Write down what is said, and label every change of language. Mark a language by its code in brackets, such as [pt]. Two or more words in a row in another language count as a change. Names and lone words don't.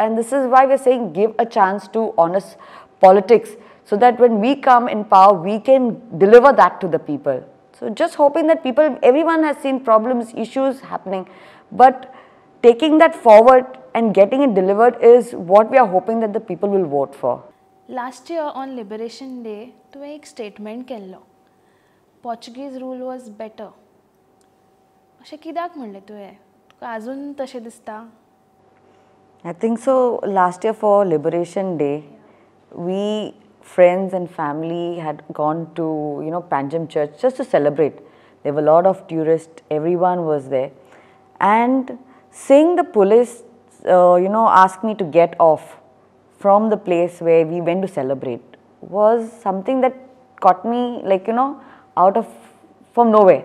[en] And this is why we're saying give a chance to honest politics, so that when we come in power, we can deliver that to the people. So just hoping that everyone has seen problems, issues happening, but taking that forward and getting it delivered is what we are hoping that the people will vote for. Last year on Liberation Day, [kok] तुवें एक स्टेटमेंट केल्लो. [en] Portuguese rule was better. [kok] अशें कित्याक म्हणलें तुवें? तुका अजून तशें दिसता? [en] I think so. Last year for Liberation Day, we friends and family had gone to Panjim Church just to celebrate. There were a lot of tourists. Everyone was there, and seeing the police, ask me to get off from the place where we went to celebrate was something that caught me from nowhere.